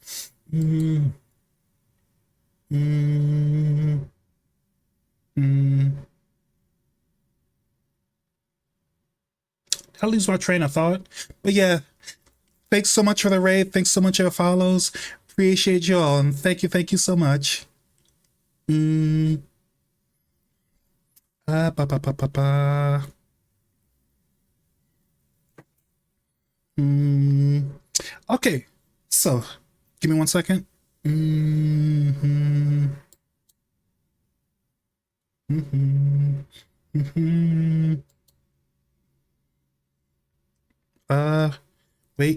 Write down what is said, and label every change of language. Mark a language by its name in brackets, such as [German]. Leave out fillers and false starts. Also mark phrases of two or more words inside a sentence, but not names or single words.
[English] Mm, mm, mm. I lose my train of thought. But yeah, thanks so much for the raid. Thanks so much for your follows. Appreciate you all. And thank you so much. Mm. Ba, ba, ba, ba, ba. Okay, so give me 1 second. Wait.